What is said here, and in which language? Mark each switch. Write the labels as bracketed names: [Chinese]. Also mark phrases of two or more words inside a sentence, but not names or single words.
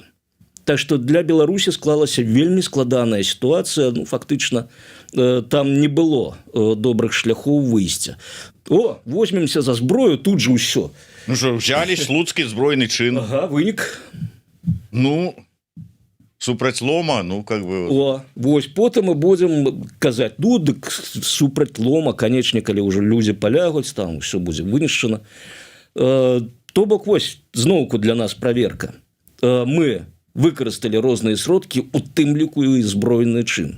[Belarusian] Так што для Беларусі склалася вельмі складаная сітуацыя, ну, фактычна, там не было добрых шляхоў выйсця. О, возьмемся за зброю, тут же ўсё. Ну што, взяли слуцкі збройны чын. Ага, вынік. Ну, супраць лома, ну, [Russian] как бы... О, [Belarusian] вось, потым мы будзем казаць, ну, дык супраць лома, канечне, калі ўжо людзі палягуць, там ўсё будзе вынішчана. То бок, вось, зноўку для нас праверка. Мы выкарысталі розныя сродкі, у тым ліку і збройны чын.